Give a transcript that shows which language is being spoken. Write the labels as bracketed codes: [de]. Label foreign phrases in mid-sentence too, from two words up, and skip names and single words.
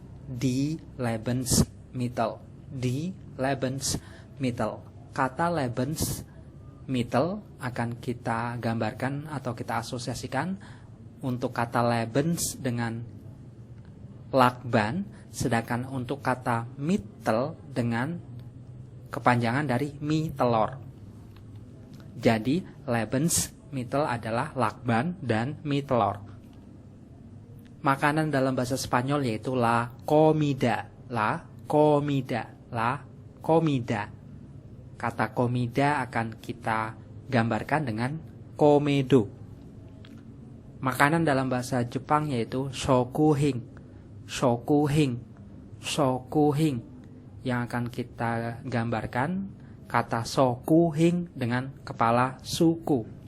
[id] Kata Lebensmittel akan kita gambarkan atau kita asosiasikan untuk kata Lebens dengan lakban, sedangkan untuk kata Mittel dengan kepanjangan dari mie telur. Jadi Lebensmittel adalah lakban dan mie telur. Makanan dalam bahasa Spanyol yaitu [es] la comida. [id] Kata comida akan kita gambarkan dengan komedo. Makanan dalam bahasa Jepang yaitu shokuhin. Yang akan kita gambarkan kata shokuhin dengan kepala suku.